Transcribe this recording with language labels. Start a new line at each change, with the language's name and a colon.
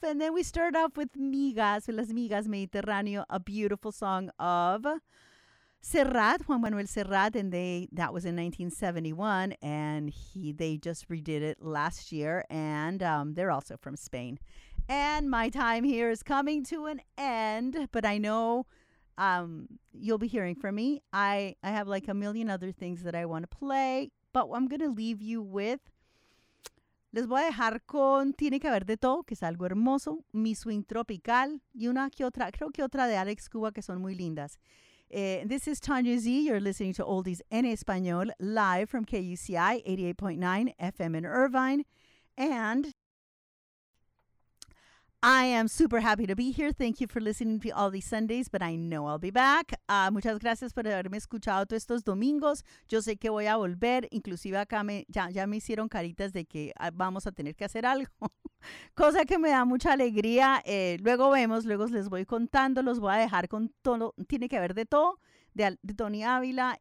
English: And then we start off with Migas, Las Migas Mediterráneo, a beautiful song of Serrat, Juan Manuel Serrat, and that was in 1971, and they just redid it last year, and they're also from Spain. And my time here is coming to an end, but I know you'll be hearing from me. I have like a million other things that I want to play, but I'm going to leave you with.
Spanish: Les voy a dejar con Tiene Que Haber De Todo, que es algo hermoso, Mi Swing Tropical, y una que otra, creo que otra de Alex Cuba, que son muy lindas.
English: This is Tanya Z. You're listening to Oldies en Español, live from KUCI 88.9 FM in Irvine. And I am super happy to be here. Thank you for listening to me all these Sundays, but I know I'll be back.
Spanish: Muchas gracias por haberme escuchado todos estos domingos. Yo sé que voy a volver. Inclusive acá ya me hicieron caritas de que vamos a tener que hacer algo. Cosa que me da mucha alegría. Luego vemos, luego les voy contando. Los voy a dejar con todo. Tiene Que Haber De Todo de Tony Ávila.